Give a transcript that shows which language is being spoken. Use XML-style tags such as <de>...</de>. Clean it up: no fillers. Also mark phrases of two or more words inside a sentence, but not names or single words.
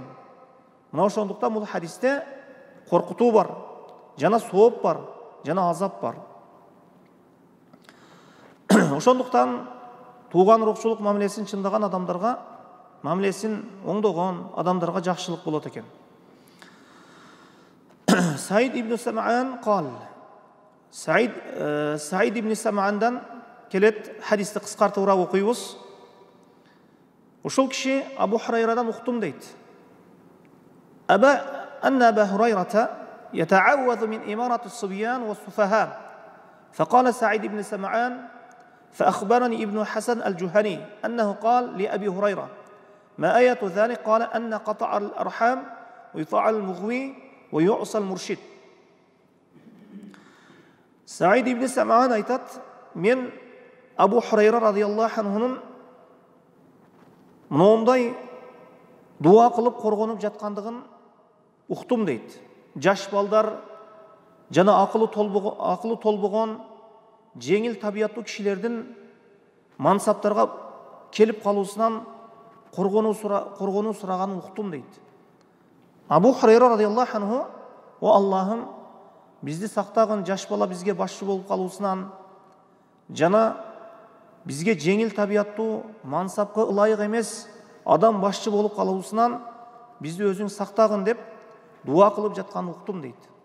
<ky>Мына ошондуктан бул хадисте коркутуу бар, жана сооп бар, жана азап бар. Ошондуктан тууган урукчулук мамилесин чындаган адамдарга, мамилесин оңдогон адамдарга жакшылык болот экен. Саид ибн Сам'ан кал. Саид ибн Сам'андан келет, хадисти кыскартуураак окуйбуз. Ушул киши Абу Хурайрадан уктум дейт.</ky> <ar>أن أبا هريرة يتعوذ من إمارة الصبيان والسفهاء. فقال سعيد بن سمعان: فأخبرني ابن حسن الجهني أنه قال لأبي هريرة: ما آية ذلك؟ قال: أن قطع الأرحام ويطاع المغوي ويعصى المرشد.</ar> <ky>سعيد بن سمعان айтат, мен Абу Хурайра</ky> <ar>رضي الله عنه</ar> <ky>мындай дуа кылып коргонуп жаткандыгын уктум дейт. Жаш балдар жана акылы толбогон жеңил табияттуу кишилердин мансаптарга келип калуусунан коргонуу сураганын уктум дейт. Абу Хурайра</ky> <ar>رضي الله عنه:</ar> <ky>"О Аллахым, бизди сактагын, жаш бала бизге башчы болуп калуусунан жана бизге жеңил табияттуу, мансапка ылайык эмес адам башчы болуп калуусунан бизди өзүң сактагын" деп дуа кылып жатканын уктум дейт.</ky>